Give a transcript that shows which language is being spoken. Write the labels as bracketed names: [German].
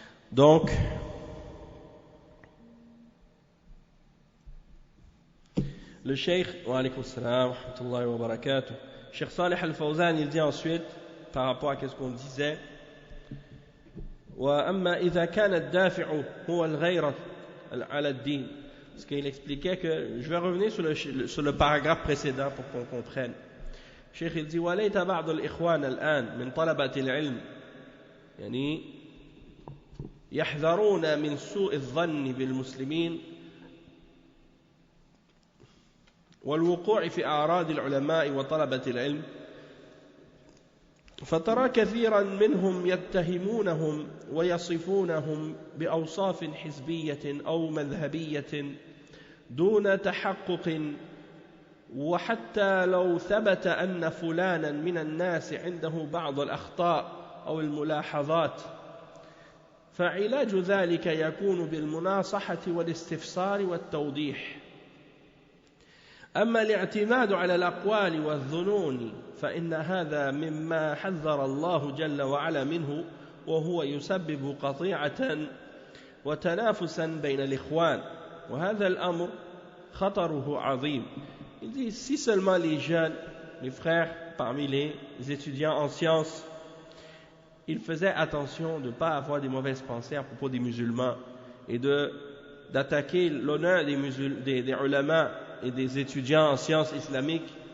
[French] Donc, le Cheikh, [Arabic] wa alaykum salam wa rahmatullahi wa barakatuh, [French] Cheikh Salih Al-Fawzan, il dit ensuite, par rapport à ce qu'on disait, [Arabic] وَأَمَّا إِذَا كَانَ الدَّافِعُ هُوَ الْغَيْرَةُ عَلَى الدِّينِ. [French] Parce qu'il expliquait que, je vais revenir sur le paragraphe précédent pour qu'on comprenne. [Arabic] Cheikh [French] il dit [Arabic] وَلَيْتَ بَعْضُ الْإِخْوَانَ الْآنِ مِنْ طَلَبَةِ الْعِلْمِ يعني يحذرون من سوء الظن بالمسلمين والوقوع في أعراض العلماء وطلبة العلم، فترى كثيرا منهم يتهمونهم ويصفونهم بأوصاف حزبية أو مذهبية دون تحقق، وحتى لو ثبت أن فلانا من الناس عنده بعض الأخطاء أو الملاحظات فعلاج ذلك يكون بالمناصحة والاستفسار والتوضيح. أما الاعتماد على الأقوال والظنون فإن هذا مما حذر الله جل وعلا منه، وهو يسبب قطيعة وتنافسا بين الإخوان، وهذا الأمر خطره عظيم. [French] Il dit, si seulement les jeunes, les frères parmi les étudiants en sciences, ils faisaient attention de ne pas avoir des mauvaises pensées à propos des musulmans et d'attaquer l'honneur des ulama et des étudiants en sciences islamiques,